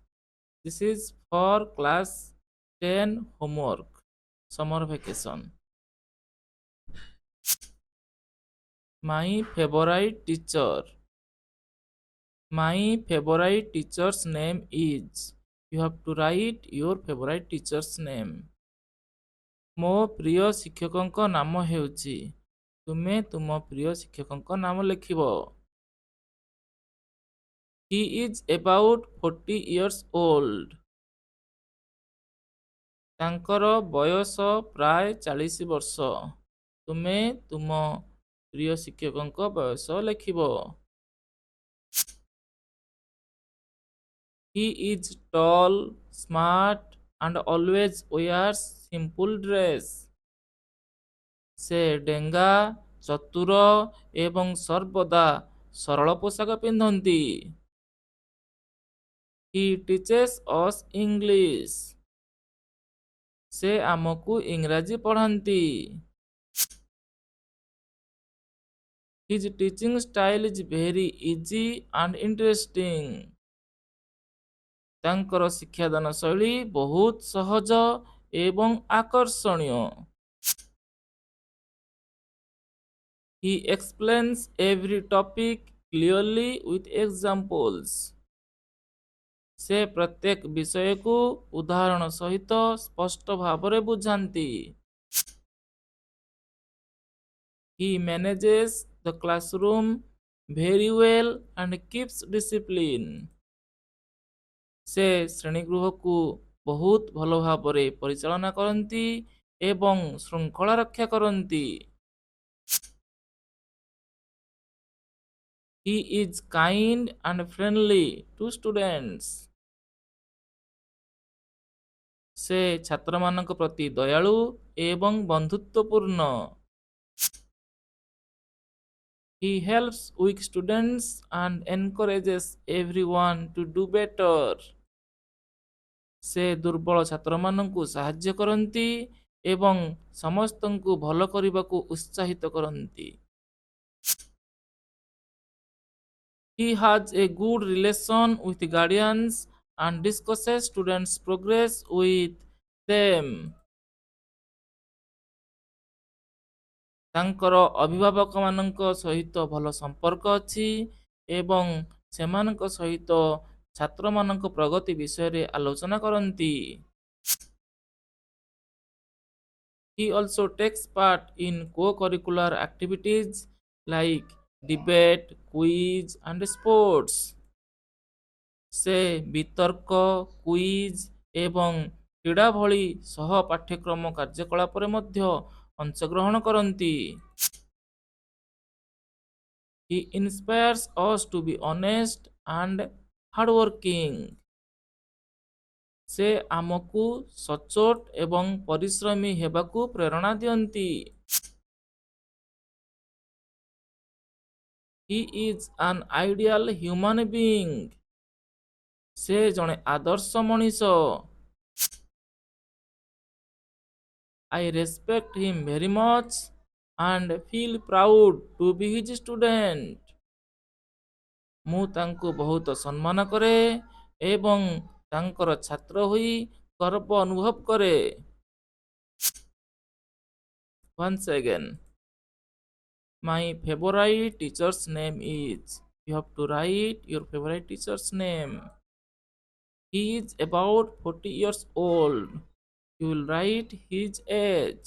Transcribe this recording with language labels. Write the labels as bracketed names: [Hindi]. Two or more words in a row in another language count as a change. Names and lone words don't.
[English] This is for class 10 homework, summer vacation. My favorite teacher. My favorite teacher's name is. You have to write your favorite teacher's name. [Odia] ମୋ ପ୍ରିୟ ଶିକ୍ଷକଙ୍କ ନାମ ହେଉଛି। ତୁମେ ତୁମ ପ୍ରିୟ ଶିକ୍ଷକଙ୍କ ନାମ ଲେଖିବ। [English] He is about 40 years old. [Odia] ତାଙ୍କର ବୟସ ପ୍ରାୟ 40 ବର୍ଷ। ତୁମେ ତୁମ ପ୍ରିୟ ଶିକ୍ଷକଙ୍କ ବୟସ ଲେଖିବ। [English] He is tall, smart and always wears simple dress. [Odia] ସେ ଡେଙ୍ଗା, ଚତୁର ଏବଂ ସର୍ବଦା ସରଳ ପୋଷାକ ପିନ୍ଧନ୍ତି। [English] He teaches us English. [Odia] ସେ ଆମକୁ ଇଂରାଜୀ ପଢ଼ାନ୍ତି। [English] His teaching style is very easy and interesting. [Odia] ତାଙ୍କର ଶିକ୍ଷାଦାନ ଶୈଳୀ ବହୁତ ସହଜ ଏବଂ ଆକର୍ଷଣୀୟ। [English] He explains every topic clearly with examples. [Odia] ସେ ପ୍ରତ୍ୟେକ ବିଷୟକୁ ଉଦାହରଣ ସହିତ ସ୍ପଷ୍ଟ ଭାବରେ ବୁଝାନ୍ତି। [English] He manages the classroom very well and keeps discipline. [Odia] ସେ ଶ୍ରେଣୀଗୃହକୁ ବହୁତ ଭଲ ଭାବରେ ପରିଚାଳନା କରନ୍ତି ଏବଂ ଶୃଙ୍ଖଳା ରକ୍ଷା କରନ୍ତି। [English] He is kind and friendly to students. [Odia] ସେ ଛାତ୍ରମାନଙ୍କ ପ୍ରତି ଦୟାଳୁ ଏବଂ ବନ୍ଧୁତ୍ୱପୂର୍ଣ୍ଣ। [English] He helps weak students and encourages everyone to do better. [Odia] ସେ ଦୁର୍ବଳ ଛାତ୍ରମାନଙ୍କୁ ସାହାଯ୍ୟ କରନ୍ତି ଏବଂ ସମସ୍ତଙ୍କୁ ଭଲ କରିବାକୁ ଉତ୍ସାହିତ କରନ୍ତି। [English] He has a good relation with guardians and discusses students' progress with them. [Odia] ତାଙ୍କର ଅଭିଭାବକମାନଙ୍କ ସହିତ ଭଲ ସମ୍ପର୍କ ଅଛି ଏବଂ ସେମାନଙ୍କ ସହିତ ଛାତ୍ରମାନଙ୍କ ପ୍ରଗତି ବିଷୟରେ ଆଲୋଚନା କରନ୍ତି। [English] He also takes part in co-curricular activities like debate, quiz and sports. [Odia] ସେ ବିତର୍କ, କୁଇଜ୍ ଏବଂ କ୍ରୀଡ଼ା ଭଳି ସହ ପାଠ୍ୟକ୍ରମ କାର୍ଯ୍ୟକଳାପରେ ମଧ୍ୟ ଅଂଶଗ୍ରହଣ କରନ୍ତି। [English] He inspires us to be honest and hardworking. [Odia] ସେ ଆମକୁ ସଚ୍ଚୋଟ ଏବଂ ପରିଶ୍ରମୀ ହେବାକୁ ପ୍ରେରଣା ଦିଅନ୍ତି। [English] He is an ideal human being. [Odia] ସେ ଜଣେ ଆଦର୍ଶ ମଣିଷ। [English] I respect him very much and feel proud to be his student. [Odia] ମୁଁ ତାଙ୍କୁ ବହୁତ ସମ୍ମାନ କରେ ଏବଂ ତାଙ୍କର ଛାତ୍ର ହୋଇ ଗର୍ବ ଅନୁଭବ କରେ। [English] Once again, my favorite teacher's name is. You have to write your favorite teacher's name. He is about 40 years old. You will write his age.